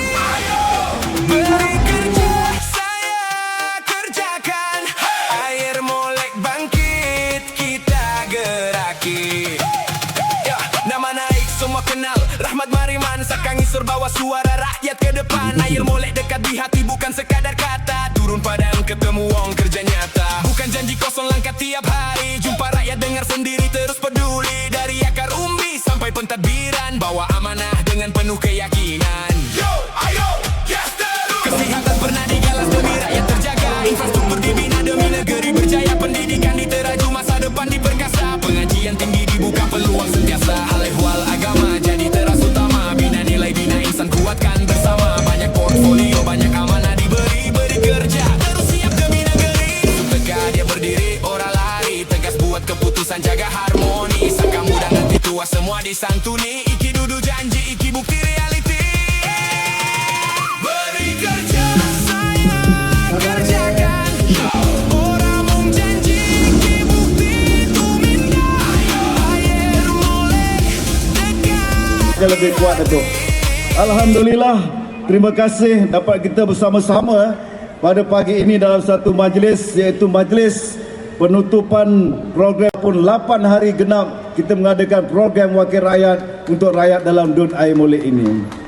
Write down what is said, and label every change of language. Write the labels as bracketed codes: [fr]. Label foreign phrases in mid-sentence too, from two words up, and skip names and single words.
[ms] Beri kerja saya kerjakan. Air molek bangkit kita geraki. Nama naik semua kenal Rahmat Mariman Sakangi serbawa suara rakyat ke depan. Air molek dekat di hati bukan sekadar kata. Turun padang [jv] ketemu wong [ms] kerja nyata. Bukan janji kosong langkah tiap hari. Jumpa rakyat dengar sendiri terus peduli. Dari akar umbi sampai pentadbiran. Bawa amanah dengan penuh keyakinan. Yo, ayo, yes, terus. Kesehatan pernah digalas demi rakyat terjaga. Infrastruktur dibina demi negeri berjaya. Pendidikan diteraju masa depan diperkasa. Pengajian tinggi dibuka peluang sentiasa. Hal-ehwal agama jadi teras utama. Bina nilai bina insan kuatkan bersama. Banyak portfolio banyak amanah diberi. Beri kerja terus siap demi negeri. Tegak dia berdiri orang lari. Tegas buat keputusan jaga harmoni. Sangka muda nanti tua semua disantuni. [jv] Iki duduk janji iki bukti reality. [ms] Beri kerja saya kerjakan. [jv] Orang mung janji iki bukti tuminda. [ms] Air molek dekat lebih kuat Datuk. Alhamdulillah, terima kasih dapat kita bersama-sama pada pagi ini dalam satu majlis, iaitu majlis penutupan program pun 8 hari genap kita mengadakan program Wakil Rakyat untuk rakyat dalam Dun Air Molek ini.